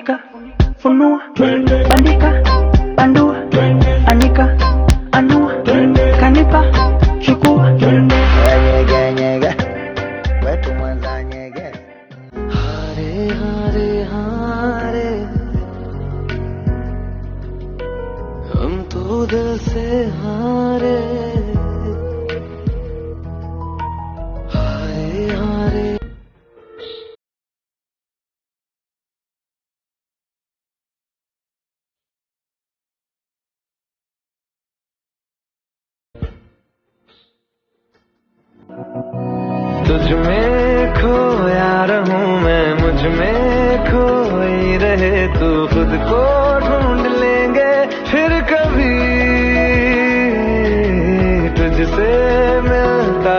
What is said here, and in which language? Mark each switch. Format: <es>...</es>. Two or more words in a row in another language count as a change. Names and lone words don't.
<sw>Funika, funua, bandika, bandua, anika, anua, kanipa, chukua. Nyege nyege, wetu mwanza nyege.</sw> <hi>हारे हारे हारे हम तो दिल से हारे हारे हारे तुझ में खोया रहूं मैं मुझ में खोई रहे तू खुद को ढूंढ लेंगे फिर कभी तुझसे मिलता</hi>